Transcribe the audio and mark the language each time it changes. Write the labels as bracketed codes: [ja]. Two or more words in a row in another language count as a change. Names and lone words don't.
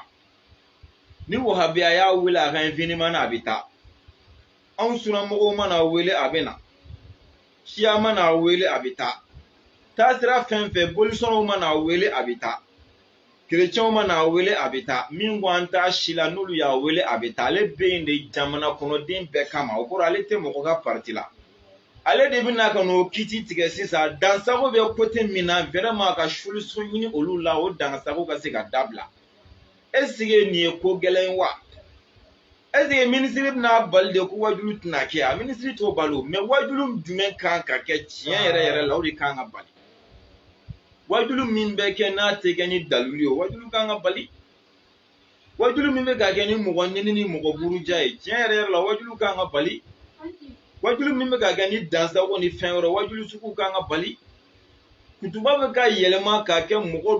[bm] ni wahabiya y'a wele a ka infiniment na a bɛ taa anw sunnamɔgɔw mana wele a bɛ na siya mana wele a bɛ taa taasira fɛn fɛn bolisɔnw mana wele a bɛ taa kerecɛnw mana wele a bɛ taa min ko an t'a si la n'olu y'a wele a bɛ taa ale bɛ yen de jamana kɔnɔden bɛɛ kama o kɔrɔ ale tɛ mɔgɔ ka parti la ale de bɛna ka n'o kiiti tigɛ sisan dansago bɛ côté min na vraiment ka solution ɲini olu la o dansago ka se ka dabila [fr] est ce que [bm] nin ye ko gɛlɛn wa [fr] est ce que [bm] minisiri bɛna bali de ko wajulu tɛna kɛ a minisiri t'o bali o mais wajulu jumɛn kan ka kɛ tiɲɛ yɛrɛ yɛrɛ la o de kan ka bali wajulu min bɛ kɛ n'a tɛ kɛ ni dalili ye o wajulu kan ka bali wajulu min be ka kɛ ni mɔgɔ nini ni mɔgɔ buruja ye tiɲɛ yɛrɛ yɛrɛ la wajulu kan ka bali wajulu min be ka kɛ ni dansago ni fɛn wɛrɛ wajulu sugu kan ka bali kutuba bɛ ka yɛlɛma ka kɛ mɔgɔ